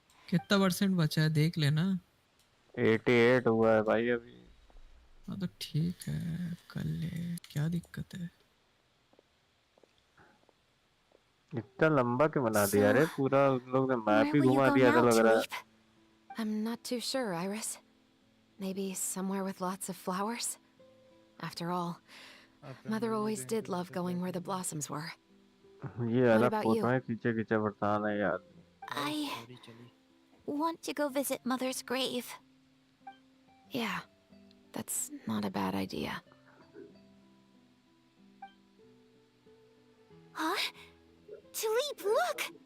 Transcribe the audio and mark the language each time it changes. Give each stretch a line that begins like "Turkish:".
Hindi: कितना परसेंट बचा है देख लेना। 88 हुआ है भाई अभी। हाँ तो ठीक है, कर ले, क्या दिक्कत है। इतना लंबा क्यों बना दिया रे? पूरा उन लोग ने मैप ही घुमा दिया था लग रहा है।
English: I'm not too sure, Iris. Maybe somewhere with lots of flowers. After all, Mother always did love going where the blossoms were.
Hindi: ये अलग फोटो है, खींचे खींचे बरसाना है यार।
English: I want to go visit Mother's grave. Yeah, that's not a bad idea. Huh? Tulip, look!